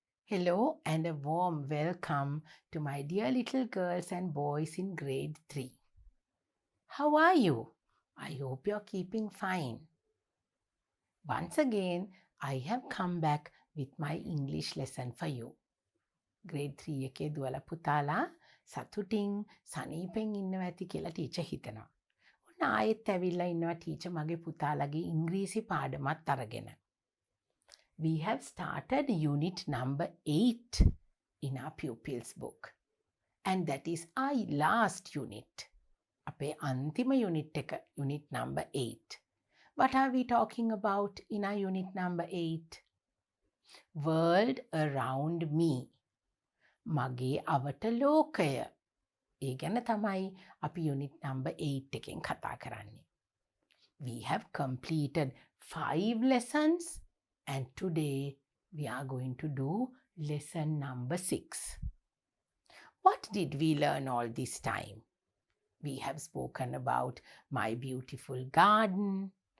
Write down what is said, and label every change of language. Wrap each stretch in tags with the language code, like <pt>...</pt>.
<en>Hello and a warm welcome to my dear little girls and boys in grade 3. How are you? I hope you're keeping fine. Once again, I have come back with my English lesson for you.</en> <si>Grade 3 එකේ දුවලා පුතාලා සතුටින් සනීපෙන් ඉන්නවා ඇති කියලා teacher හිතනවා. ඔන්න ආයෙත් ඇවිල්ලා ඉන්නවා ටීචර් මගේ පුතාලගේ ඉංග්‍රීසි පාඩමත් අරගෙන.</si> <en>We have started unit number 8 in our pupils book. And that is our last unit.</en> <si>අපේ අන්තිම unit එක, unit number 8.</si> <en>What are we talking about in our unit number 8? World around me.</en> <si>මගේ අවට ලෝකය. ඒ ගැන තමයි අපි unit number 8 එකෙන් කතා කරන්නේ.</si> <en>We have completed 5 lessons and today we are going to do lesson number 6. What did we learn all this time? We have spoken about my beautiful garden.</en>